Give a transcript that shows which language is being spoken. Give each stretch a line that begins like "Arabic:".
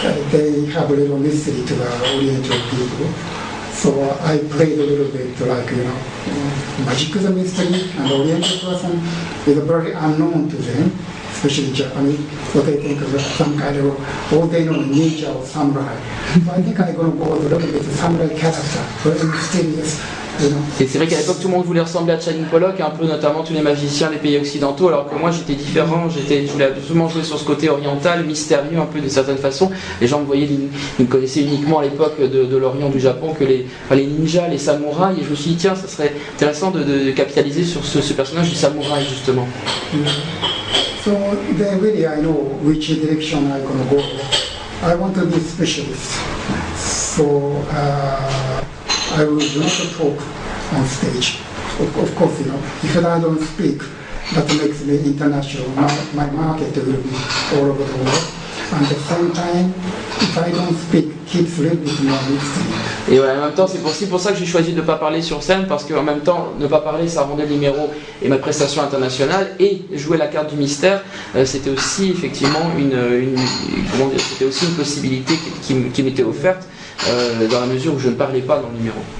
English: They have a little mystery to the Oriental people. So I played a little bit like, magic is a mystery, and Oriental person is very unknown to them, especially Japanese. So they think of some kind of, all they know, ninja or samurai. So I think I'm going to go with a little bit of samurai character, very mysterious.
French: Et c'est vrai qu'à l'époque tout le monde voulait ressembler à Channing Pollock, un peu notamment tous les magiciens des pays occidentaux, alors que moi j'étais différent, je voulais absolument jouer sur ce côté oriental, mystérieux un peu d'une certaine façon. Les gens me connaissaient uniquement à l'époque de l'Orient du Japon que les ninjas, les samouraïs, et je me suis dit tiens, ça serait intéressant de capitaliser sur ce personnage du samouraï justement.
English: So then really I know which direction I'm going to go. I want to be specialist. So I will not talk on stage. Of course, if I don't speak, that makes me international. My market will be all over the world. And at the same time, if I don't speak, keeps a little bit more mystery.
French: Et ouais, en même temps, c'est aussi pour ça que j'ai choisi de ne pas parler sur scène, parce qu'en même temps, ne pas parler, ça rendait le numéro et ma prestation internationale, et jouer la carte du mystère, c'était aussi effectivement c'était aussi une possibilité qui m'était offerte, dans la mesure où je ne parlais pas dans le numéro.